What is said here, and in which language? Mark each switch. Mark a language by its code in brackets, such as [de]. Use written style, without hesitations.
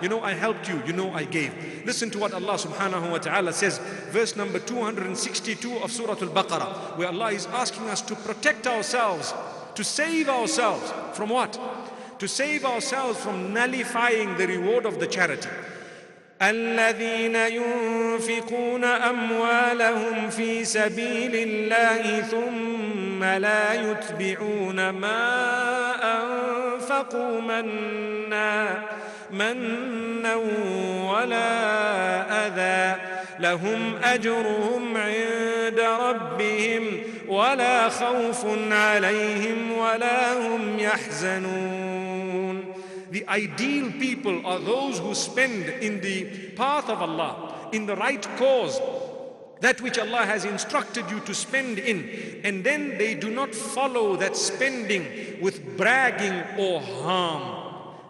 [en] I helped you, I gave. Listen to what Allah subhanahu wa ta'ala says, verse number 262 of Surah Al-Baqarah, where Allah is asking us to protect ourselves, to save ourselves from what? To save ourselves from nullifying the reward of the charity. [ar] الذين ينفقون أموالهم في سبيل الله ثم لا يتبعون ما أنفقوا منا ولا أذى لهم أجرهم عند ربهم ولا خوف عليهم ولا هم يحزنون. [en] The ideal people are those who spend in the path of Allah, in the right cause, that which Allah has instructed you to spend in, and then they do not follow that spending with bragging or harm.